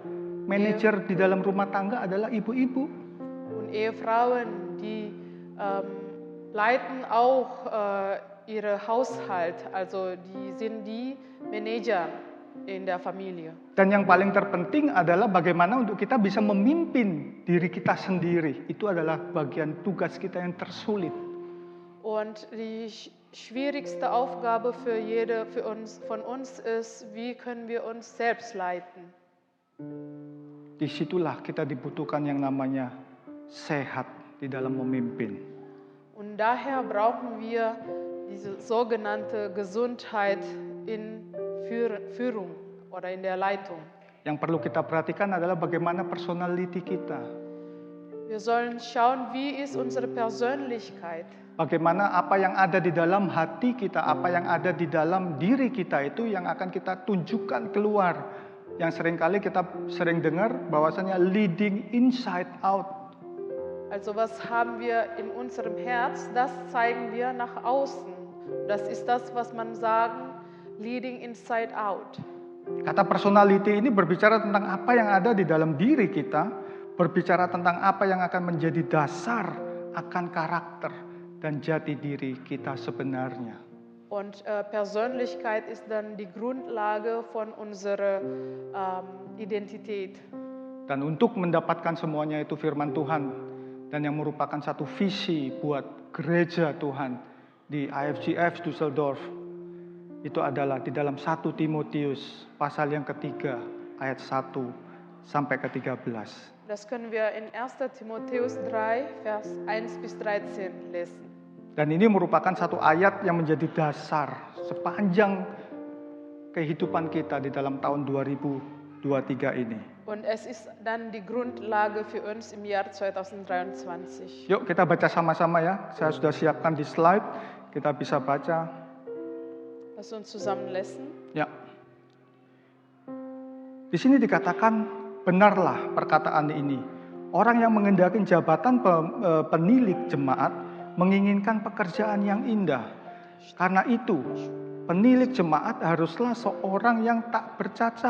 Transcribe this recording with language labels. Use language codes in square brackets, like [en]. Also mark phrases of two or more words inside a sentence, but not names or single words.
[id] Manajer di dalam rumah tangga adalah ibu-ibu. [de] Und Ehefrauen, die leiten auch ihre Haushalt, also die sind die Manager in der Familie. [id] Dan yang paling terpenting adalah bagaimana untuk kita bisa memimpin diri kita sendiri. Itu adalah bagian tugas kita yang tersulit. [de] Und die schwierigste Aufgabe von uns ist, wie können wir uns selbst leiten? [id] Disitulah kita dibutuhkan yang namanya sehat di dalam memimpin. [de] Und daher brauchen wir diese sogenannte Gesundheit in Führung oder in der Leitung. [id] Yang perlu kita perhatikan adalah bagaimana personality kita. [de] Wir sollen schauen, wie ist unsere Persönlichkeit. [id] Bagaimana apa yang ada di dalam hati kita, apa yang ada di dalam diri kita itu yang akan kita tunjukkan keluar. Yang seringkali kita sering dengar bahwasanya [en] leading inside out. [de] Also was haben wir in unserem Herz, das zeigen wir nach außen. Das ist das, was man sagen, [en] leading inside out. [id] Kata personality ini berbicara tentang apa yang ada di dalam diri kita, berbicara tentang apa yang akan menjadi dasar akan karakter dan jati diri kita sebenarnya. [de] Und Persönlichkeit ist dann die Grundlage von unserer Identität. [id] Dan untuk mendapatkan semuanya itu firman Tuhan dan yang merupakan satu visi buat gereja Tuhan di IFGF Düsseldorf itu adalah di dalam 1 Timotius pasal yang ketiga ayat 1 sampai ke 13. [de] Das können wir in 1. Timotheus 3, Vers 1 bis 13 lesen. [id] Dan ini merupakan satu ayat yang menjadi dasar sepanjang kehidupan kita di dalam tahun 2023 ini. [de] Und es ist dann die Grundlage für uns im Jahr 2023. [id] Yuk kita baca sama-sama ya. Saya sudah siapkan di slide. Kita bisa baca. [de] Lass uns zusammen lesen. [id] Ya. Di sini dikatakan benarlah perkataan ini. Orang yang mengendaki jabatan penilik jemaat menginginkan pekerjaan yang indah. Karena itu, penilik jemaat haruslah seorang yang tak bercacat.